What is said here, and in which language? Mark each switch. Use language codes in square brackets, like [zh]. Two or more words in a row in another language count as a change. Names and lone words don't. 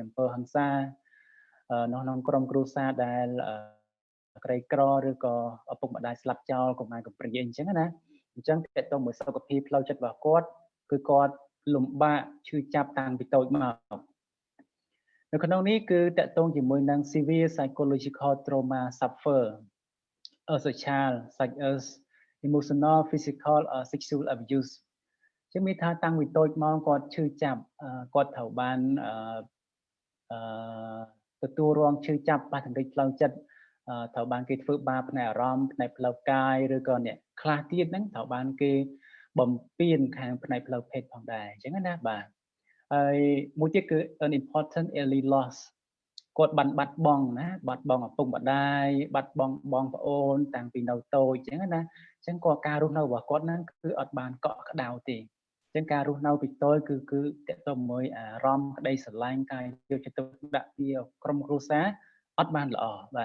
[km] អំពើហិង្សានៅក្នុងក្រុមគ្រួសារដែលក្រីក្រឬក៏ឪពុកម្ដាយស្លាប់ចោលកុមារកំព្រាអញ្ចឹងណាអញ្ចឹងតកតងមួយសុខភាពផ្លូវចិត្តរបស់គាត់គឺគាត់លំបាកឈឺចាប់តាំងពីតូចមកនៅក្នុងនេះគឺតកតងជាមួយនឹង [en] severe psychological trauma suffer as a child such as emotional physical or sexual abuse [km] ជាមានថាតាំងពីតូចមកគាត់ឈឺចាប់គាត់ត្រូវបាន ទទួលរងឈឺចាប់ប៉ះទង្គិចផ្លូវចិត្តត្រូវបានគេធ្វើបាបផ្នែកអារម្មណ៍ផ្នែកផ្លូវកាយឬក៏អ្នកខ្លះទៀតហ្នឹងត្រូវបានគេបំពានខាងផ្នែកផ្លូវភេទផងដែរអញ្ចឹងណាបាទហើយមួយទៀតគឺ [en] an important early loss [km] គាត់បាត់បង់ណាបាត់បង់ឪពុកម្ដាយបាត់បង់បងប្អូន តាំងពីនៅតូចអញ្ចឹងណាអញ្ចឹងគាត់ការរស់នៅរបស់គាត់ហ្នឹងគឺអត់បានកក់ក្ដៅទេអញ្ចឹងការរស់នៅពីតូចគឺតកតមួយអារម្មណ៍ក្តីស្រឡាញ់ការយកចិត្តទុកដាក់ពីក្រុមគ្រួសារអត់បានល្អបាទ